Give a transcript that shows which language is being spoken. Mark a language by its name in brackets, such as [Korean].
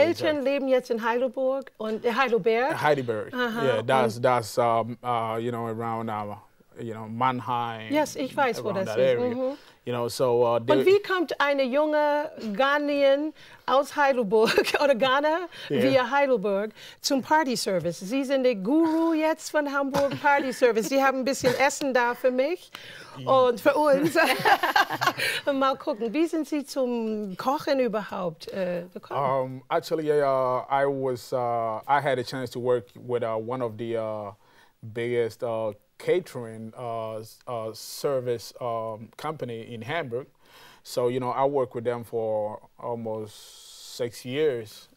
[German] Ihre Eltern leben jetzt in Heidelberg und Heidelberg. Heidelberg. [English] Yeah, that's you know, around you know, Mannheim. Yes, [German] ich weiß, wo das ist. [English] You know, so [German] und wie kommt eine junge Ghanaian aus Heidelberg oder Ghana via Heidelberg zum Party-Service? Sie sind der Guru jetzt von Hamburg Party-Service. Sie haben ein bisschen Essen da für mich und für uns. Mal gucken, wie sind Sie zum Kochen überhaupt gekommen? [English] Actually, I had a chance to work with one of the biggest catering service company in Hamburg. So, you know, I worked with them for almost 6 years.